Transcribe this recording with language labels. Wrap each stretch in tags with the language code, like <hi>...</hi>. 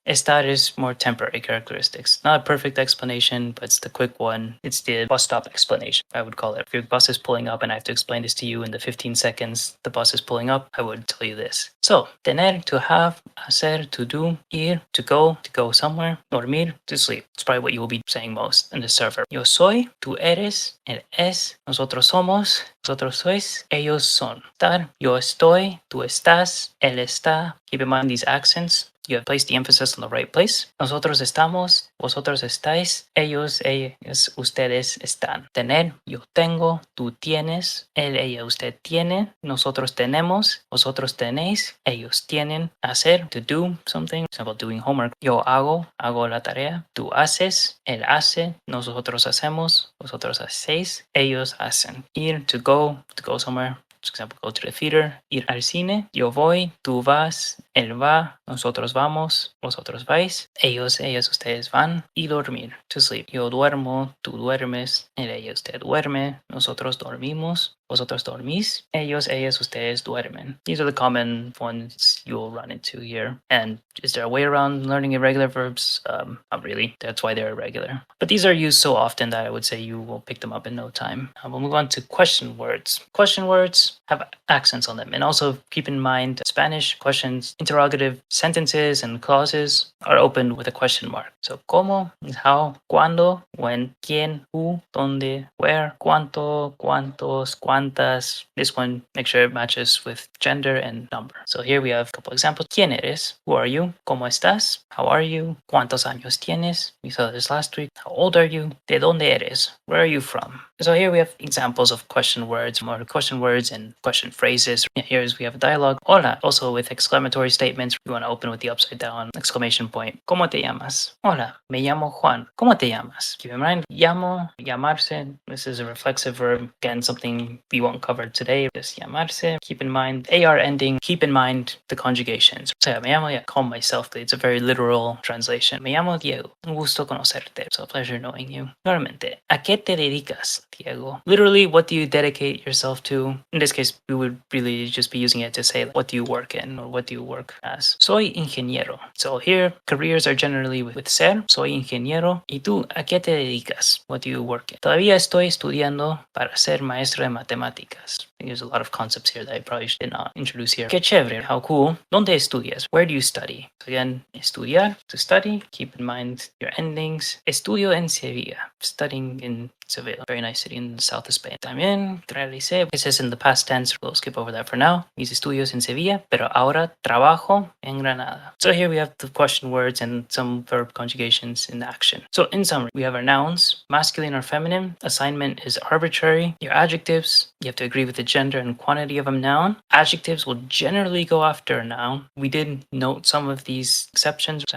<en>Estar is more temporary characteristics. Not a perfect explanation, but it's the quick one. It's the bus stop explanation, I would call it. If your bus is pulling up and I have to explain this to you in the 15 seconds the bus is pulling up, I would tell you this. So, tener, to have, hacer, to do, ir, to go somewhere, dormir, to sleep. It's probably what you will be saying most in the server.</en> <es>Yo soy, tú eres, él es, nosotros somos, vosotros sois, ellos son. Estar, yo estoy, tú estás, él está.</es> <en>Keep in mind these accents. You have placed the emphasis on the right place.</en> <es>Nosotros estamos, vosotros estáis, ellos, ellas, ustedes están. Tener, yo tengo, tú tienes, él, ella, usted tiene, nosotros tenemos, vosotros tenéis, ellos tienen.</es> <en>Hacer, to do something, for example, doing homework.</en> <es>Yo hago la tarea, tú haces, él hace, nosotros hacemos, vosotros hacéis, ellos hacen. Ir,</es> <en>to go somewhere. For example, go to the theater,</en> <es>ir al cine, yo voy, tú vas, él va, nosotros vamos, vosotros vais, ellos, ellas, ustedes van, y dormir,</es> <en>to sleep.</en> <es>Yo duermo, tú duermes, él, ella, usted duerme, nosotros dormimos, vosotros dormís, ellos, ellas, ustedes duermen.</es> <en>These are the common ones you'll run into here. And is there a way around learning irregular verbs? Not really. That's why they're irregular. But these are used so often that I would say you will pick them up in no time. We'll move on to question words. Question words have accents on them. And also keep in mind Spanish questions, interrogative sentences and clauses are opened with a question mark. So como is how, cuándo, when, quién, who, dónde, where, cuánto, cuántos, cuántas. This one, make sure it matches with gender and number. So here we have a couple examples.</en> <es>¿Quién eres?</es> <en>Who are you?</en> <es>¿Cómo estás?</es> <en>How are you?</en> <es>¿Cuántos años tienes?</es> <en>We saw this last week. How old are you?</en> <es>¿De dónde eres?</es> <en>Where are you from? So here we have examples of question words, more question words and question phrases. Here's we have a dialogue. Hola, also with exclamatory statements. We want to open with the upside down exclamation point.</en> <es>¿Cómo te llamas? Hola, me llamo Juan. ¿Cómo te llamas?</es> <en>Keep in mind, llamo, llamarse. This is a reflexive verb. Again, something we won't cover today. Just llamarse. Keep in mind, AR ending. Keep in mind the conjugations. So</en> <es>me llamo,</es> <en>call myself. It's a very literal translation.</en> <es>Me llamo Diego. Un gusto conocerte.</es> <en>So a pleasure knowing you.</en> <es>Nuevamente, ¿a qué te dedicas, Diego?</es> <en>Literally, what do you dedicate yourself to? In this case, we would really just be using it to say, what do you work in or what do you work as?</en> <es>Soy ingeniero.</es> <en>So here, careers are generally with ser.</en> <es>Soy ingeniero. ¿Y tú, a qué te dedicas?</es> <en>What do you work in?</en> <es>Todavía estoy estudiando para ser maestro de matemáticas.</es> <en>There's a lot of concepts here that I probably did not introduce here.</en> <es>Qué chévere.</es> <en>How cool.</en> <es>¿Dónde estudias?</es> <en>Where do you study? So again, estudiar, to study. Keep in mind your endings.</en> <es>Estudio en Sevilla.</es> <en>Studying in Sevilla. Very nice city in the south of Spain.</en> <es>También realicé.</es> <en>It says in the past tense. We'll skip over that for now.</en> <es>Mis estudios en Sevilla, pero ahora trabajo en Granada.</es> <en>So here we have the question words and some verb conjugations in action. So in summary, we have our nouns, masculine or feminine. Assignment is arbitrary. Your adjectives, you have to agree with the gender and quantity of a noun. Adjectives will generally go after a noun. We did note some of these exceptions.</en>